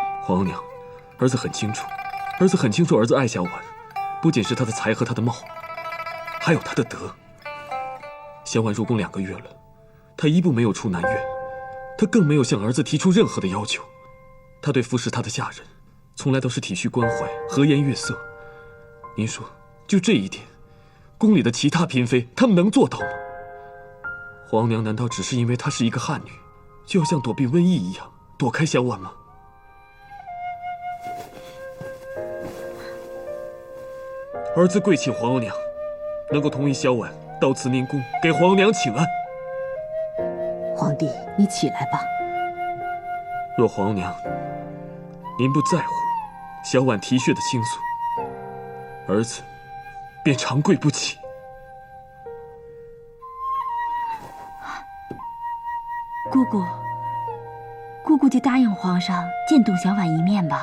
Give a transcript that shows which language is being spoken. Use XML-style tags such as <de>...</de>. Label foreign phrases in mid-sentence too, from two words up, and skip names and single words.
<zh>皇娘，兒子很清楚，兒子愛小婉，不僅是他的才和他的貌，還有他的德。小婉入宮2個月了，他一步沒有出南苑，他更沒有向兒子提出任何的要求。他對服侍他的下人，從來都是體恤關懷、和顏悅色。您說，就這一點，宮裡的其他嬪妃，他們能做到嗎？皇娘難道只是因為她是一個漢女，就要像躲避瘟疫一樣躲開小婉嗎？兒子跪請皇額娘，能夠同意小婉到慈寧宮給皇額娘請安。皇帝，你起來吧。若皇娘您不在乎小婉啼血的傾訴，兒子便長跪不起。姑姑就答應皇上見董小婉一面吧。</zh>